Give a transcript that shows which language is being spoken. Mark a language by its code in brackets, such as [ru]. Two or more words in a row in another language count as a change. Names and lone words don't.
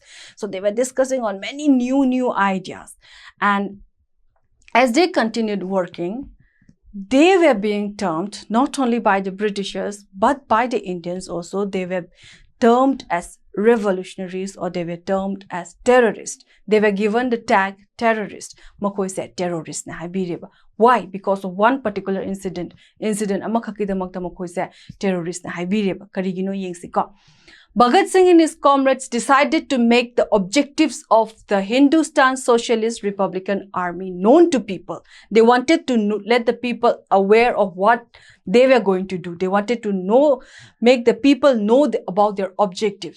[en] So they were discussing on many new ideas. And as they continued working, they were being termed not only by the Britishers, but by the Indians also. They were termed as revolutionaries, or they were termed as terrorists. They were given the tag terrorist. [mni] Makoi said terrorist na habireba. [en] Why? Because of one particular incident. [mni] Amakhakidamakta makoi said terrorist na habireba. Karigino yengsiko. [en] Bhagat Singh and his comrades decided to make the objectives of the Hindustan Socialist Republican Army known to people. They wanted to let the people aware of what they were going to do. They wanted to make the people know about their objectives.